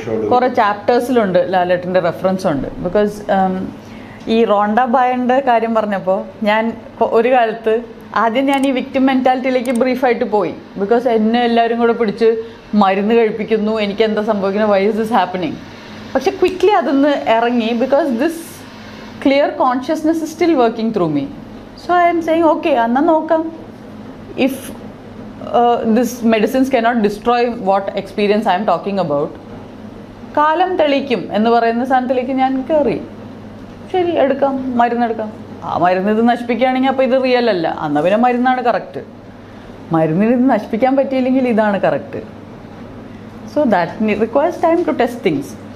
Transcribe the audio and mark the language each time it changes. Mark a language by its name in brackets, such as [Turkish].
[Malayalam] കുറെ ചാപ്റ്റേഴ്സിലുണ്ട് ലാലേട്ടൻ്റെ റെഫറൻസ് ഉണ്ട്. ബിക്കോസ് ഈ റോണ്ട ബായൻ്റെ കാര്യം പറഞ്ഞപ്പോൾ ഞാൻ ഒരു കാലത്ത് ആദ്യം ഞാൻ ഈ വിക്ടിം മെൻറ്റാലിറ്റിയിലേക്ക് ബ്രീഫായിട്ട് പോയി. ബിക്കോസ് എന്നെ എല്ലാവരും കൂടെ പിടിച്ച് മരുന്ന് കഴിപ്പിക്കുന്നു, എനിക്ക് എന്താ സംഭവിക്കുന്നത്, [English] Why is this happening. [Malayalam] പക്ഷെ ക്വിക്ക്ലി അതിന്ന് ഇറങ്ങി. [English] Because this clear consciousness is still working through me. So I am saying okay, [Malayalam] എന്നാൽ നോക്കാം. [English] if this medicines cannot destroy what experience I am talking about, [Malayalam] കാലം തെളിയിക്കും എന്ന് പറയുന്ന സാധനത്തിലേക്ക് ഞാൻ കയറി. ശരി, എടുക്കാം, മരുന്നെടുക്കാം. ആ മരുന്ന് ഇത് നശിപ്പിക്കുകയാണെങ്കിൽ അപ്പോൾ ഇത് റിയൽ അല്ല, എന്നാൽ പിന്നെ മരുന്നാണ് കറക്റ്റ്. മരുന്നിന് ഇത് നശിപ്പിക്കാൻ പറ്റിയില്ലെങ്കിൽ ഇതാണ് correct. [English] So that requires time to test things.